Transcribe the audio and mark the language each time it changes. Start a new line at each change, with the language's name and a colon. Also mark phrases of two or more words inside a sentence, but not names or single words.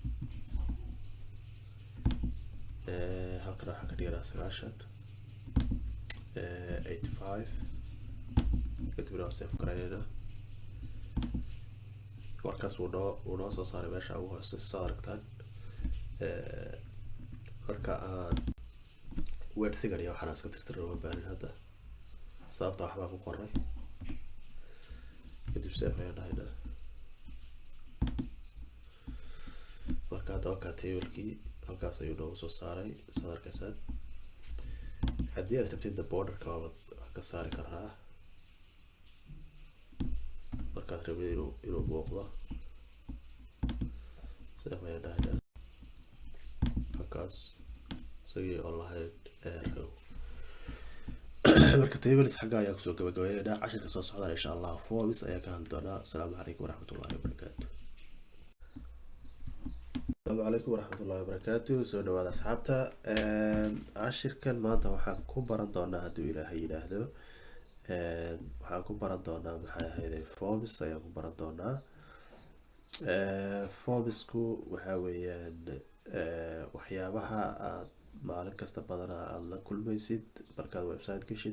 Somali: halkan waxaan ka dhiganaa 85 kadibna waan save garaynaynaa. markaas wuu noo soo saaray meesha ugu hoose saad aragtaan. marka aan
English: word figure
Somali: iyo waxaan iska tirtiro uma baahin hadda sababta waxbaa ku qoray. kadib save ayaan dhahaynaa. marka hadda waa tablekii halkaas ayuu noogu soo saaray saad arkaysaan. haddii aad rabtid borderka waad ka saari karaa markaad rabid inuu muuqdo. save ayaan dhahaynaa halkaas isagii oo lahayd row. marka tables xagga ayaa kusoo gabagabeynayna cashirka soo socdaan
Arabic: إن شاء الله
Somali: forms ayaa ka hadli doonaa.
Arabic: السلام عليكم ورحمة الله وبركاته. السلام عليكم ورحمة الله وبركاته.
Somali: سو دواada asxaabta cashirkan maanta waxaan ku baran doonaa hadduu ilaahay yidhaahdo waxaan ku baran doonaa maxay ahayd forms ayaan ku baran doonaa. formsku waxa weeyaan waxyaabaha aad maalin kasta badanaa aad la kulmaysid markaad website gashid.